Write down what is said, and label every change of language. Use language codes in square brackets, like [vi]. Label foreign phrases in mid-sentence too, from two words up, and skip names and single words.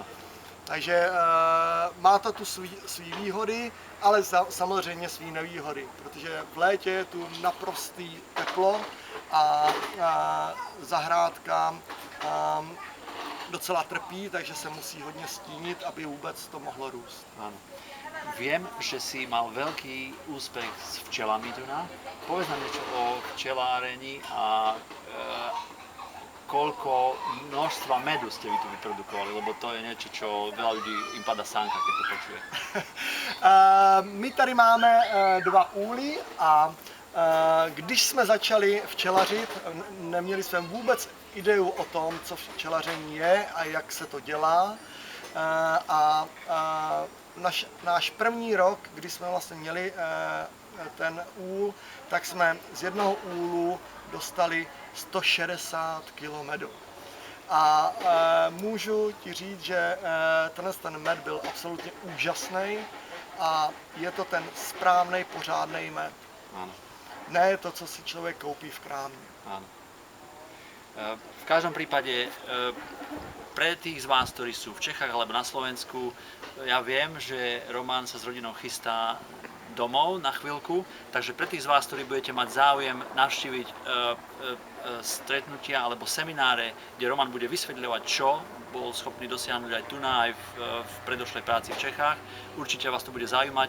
[cs] Takže má to tu svý výhody, ale samozřejmě svý nevýhody, protože v létě je tu naprostý teplo a zahrádka docela trpí, takže se musí hodně stínit, aby vůbec to mohlo růst. [sk] Áno. Viem, že si mal veľký úspech s včelami tu na. Povedz nám niečo o včelárení a koľko množstva medu ste vy tu vyprodukovali, lebo to je niečo, čo veľa ľudí im pada sánka, keď to počuje. [cs] My tady máme 2 úly a když jsme začali včelařit, neměli jsme vůbec ideu o tom, co včelaření je a jak se to dělá. Náš první rok, kdy jsme vlastně měli ten úl, tak jsme z jednoho úlu dostali 160 kg medu. A můžu ti říct, že ten med byl absolutně úžasný a je to ten správný, pořádný med. [sk] Áno. [cs] Ne to, co si člověk koupí v krámě. [sk] Áno. V každom prípade, pre tých z vás, ktorí sú v Čechách alebo na Slovensku, ja viem, že Roman sa s rodinou chystá domov na chvíľku, takže pre tých z vás, ktorí budete mať záujem navštíviť stretnutia alebo semináre, kde Roman bude vysvetľovať, čo bol schopný dosiahnuť aj tu aj v predošlej práci v Čechách, určite vás to bude zaujímať.